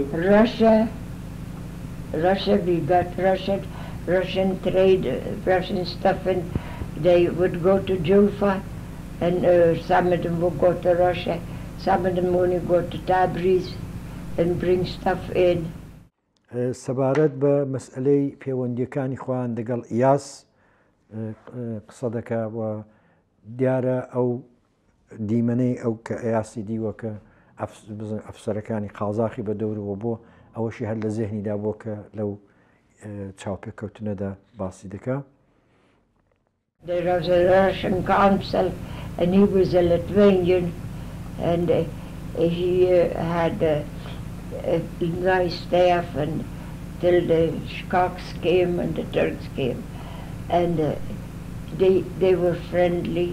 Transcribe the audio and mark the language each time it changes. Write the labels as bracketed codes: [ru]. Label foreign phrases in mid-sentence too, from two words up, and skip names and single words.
[en] Russia, we got Russian trade, Russian stuff, and they would go to Julfa, and some of them would go to Russia, some of them only go to Tabriz and bring stuff in. [ckb] سەبارەت بە مەسئلەی پەیوەندیەکانی خۆیان لەگەڵ ئیاس قسە دەکا و دیارە ئەو دیمەنەی ئەو کە ئیاسی دیوە کە ئەفسەرەکانی قازاقی بە دەورەوە بۆ ئەوەشی هەر لە زێهنیدا بۆ کە لەو چاوپێککەوتنەدا باسی دەکا. [en] There was a Russian consul, and he was a Lithuanian, and he had a nice staff until the Scots came and the Turks came, and they were friendly.